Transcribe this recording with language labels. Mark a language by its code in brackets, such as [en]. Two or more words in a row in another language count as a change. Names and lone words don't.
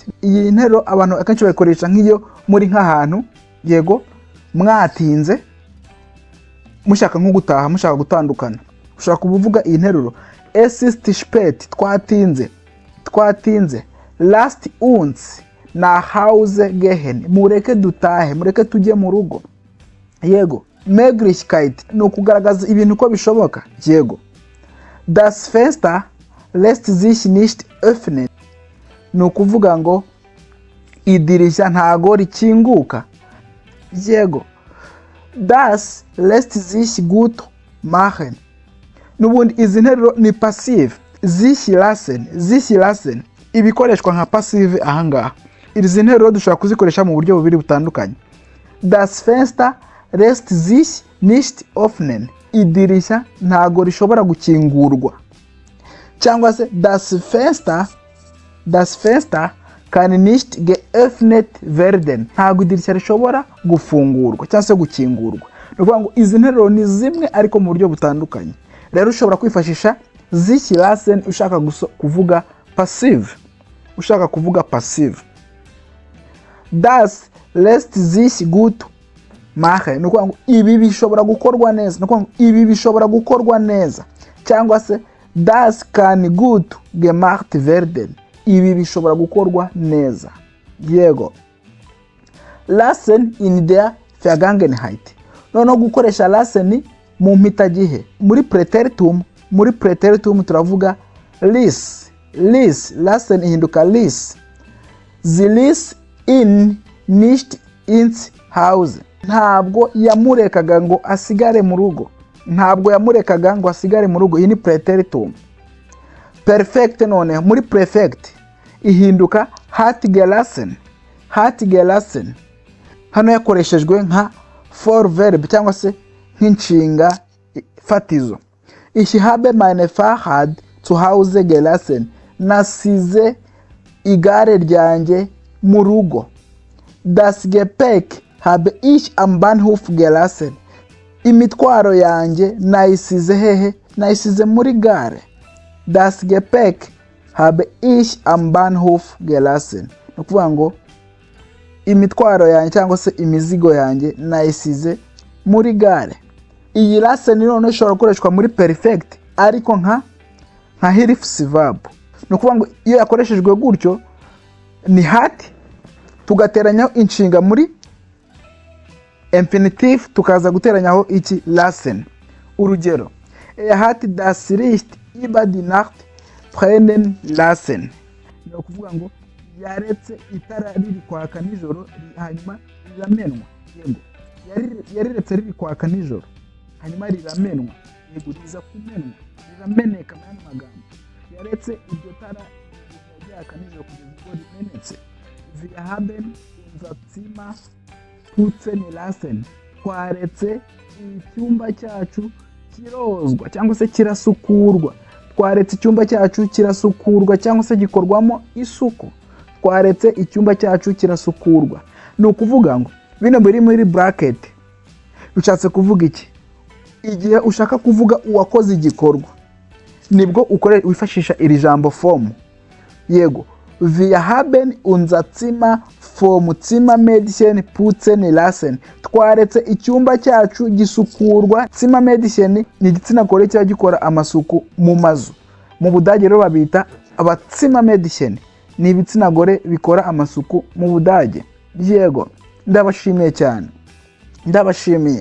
[rw] Iyi nteruro abantu akenshi bayikoresha nk'iyo muri nk'ahantu. Yego. Mwatinze. Mushaka nko gutaha, mushaka gutandukana. Ushaka kuvuga iyi nteruro. [de] Es ist spät. [rw] Twatinze. Twatinze. [de] Lasst uns nach Hause gehen. [rw] Mureke dutahe, mureke tujye mu rugo. Yego. Möglichkeit ni ukugaragaza ibintu uko bishoboka. Yego. [de] Das Fenster lässt sich nicht öffnen. [rw] Ni ukuvuga ngo idirishya ntago rikinguka. Yego. [de] Das lässt sich gut machen. [rw] Nubundi izi nteruro ni passive. [de] Sich lassen. [rw] Ibikoreshwa nka passive ahangaha. Izi nteruro dushobora kuzikoresha mu buryo bubiri butandukanye. [de] Das Fenster lässt sich nicht öffnen. [rw] Idirishya ntago rishobora gukingurwa. Cyangwa se [de] das Fenster kann nicht geöffnet werden. [rw] Ntago idirishya rishobora gufungurwa cyangwa se gukingurwa. Ni ukuvuga ngo izi nteruro ni zimwe ariko mu buryo butandukanye. Rero ushobora kwifashisha [de] sich lassen [rw] ushaka kuvuga passive. Ushaka kuvuga passive. [de] Das lässt sich gut machen. [rw] Ni ukuvuga ngo ibi bishobora gukorwa neza. Ni ukuvuga ngo ibi bishobora gukorwa neza. Cyangwa se [de] das kann gut gemacht werden. [rw] Ibi bishobora gukorwa neza. Yego. [de] Lassen in der Vergangenheit. [rw] Noneho gukoresha lassen mu mpitagihe. Muri preteritum turavuga ließ. Lassen ihinduka ließ. [de] Sie ließ ihn nicht ins Haus. [rw] Ntabwo yamurekaga ngo asigare mu rugo. Ntabwo yamurekaga ngo asigare mu rugo. Iyi ni preteritum. Perfect none muri perfect ihinduka [de] hat gelassen. [rw] Hano yakoreshejwe nka for verb cyangwa se nk'inshinga fatizo. [de] Ich habe meine Fahrrad zu Hause gelassen. [rw] Nasize igare ryanjye mu rugo. [de] Das Gepäck habe ich am Bahnhof gelassen. [rw] Imitwaro yanjye nayisize hehe? Nayisize muri gare. [de] Das Gepäck habe ich am Bahnhof gelassen. [rw] Ni ukuvuga ngo imitwaro yanjye cyangwa se imizigo yanjye nayisize muri gare. Iyi lassen none ishobora gukoreshwa muri perfect ariko nka helifs verb. Ni ukuvuga ngo iyo yakoreshejwe gutyo ni hat tugateranyaho inshinga muri infinitive tukaza guteranyaho iki lassen. [de] Urugero, hat das Licht über die Nacht brennen lassen. [rw] Ni ukuvuga ngo yaretse itara riri kwaka nijoro hanyuma riramenwa. Yego. Yariretse riri kwaka nijoro hanyuma riramenwa. Yego, riza kumenwa, rirameneka mu magambo. Yaretse iryo tara ryaka nijoro kugeza ubwo rimenetse. [de] Wir haben unser Zimmer putzen lassen. [rw] Twaretse icyumba cyacu kirozwa cyangwa se kirasukurwa. Twaretse icyumba cyacu kirasukurwa cyangwa se gikorwamo isuku. Twaretse icyumba cyacu kirasukurwa. Ni ukuvuga ngo bino biri muri bracket ushatse kuvuga iki? Igihe ushaka kuvuga uwakoze igikorwa nibwo wifashisha iri jambo form. Yego. [de] Wir haben unser Zimmer vom Zimmermädchen putzen lassen. [rw] Twaretse icyumba cyacu gisukurwa. Zimmermädchen ni igitsina gore cya gikora amasuku mu mazu. Mu Budage rero babita Zimmermädchen. Ni ibitsina gore bikora amasuku mu Budage. Yego, ndabashimiye cyane. Ndabashimiye.